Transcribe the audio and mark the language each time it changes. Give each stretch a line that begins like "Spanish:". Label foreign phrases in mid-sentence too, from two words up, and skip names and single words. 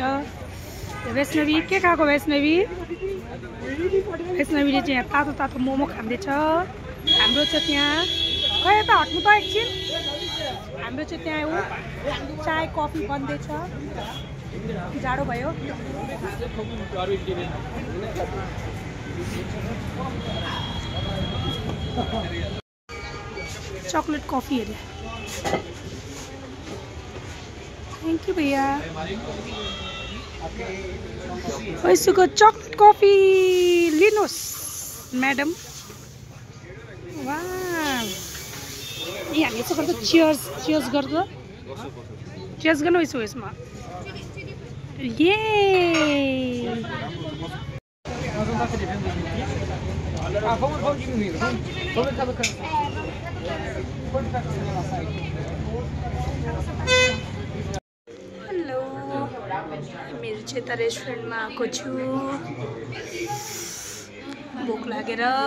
Nepali: वैष्णवी के खाएको वैष्णवीले चाहिँ यहाँ तातो तातो मोमो खाँदैछ। हाम्रो चाहिँ त्यहाँ खै यता हट्नु त एकछिन। हाम्रो चाहिँ त्यहाँ चाय कफी बन्दैछ। जाडो भयो।
English: chocolate coffee
Hindi: है।
English: thank you भैया।
Nepali: वैसुको
English: chocolate coffee
Nepali: लिनुहोस् मैडम। वाह यहाँ यसो गर्दा चियर्स गर्दा चियर्स गर्नु यसो यसमा। ये हेलो मेरो चाहिँ त रेस्टुरेन्टमा आएको छु भोक लागेर।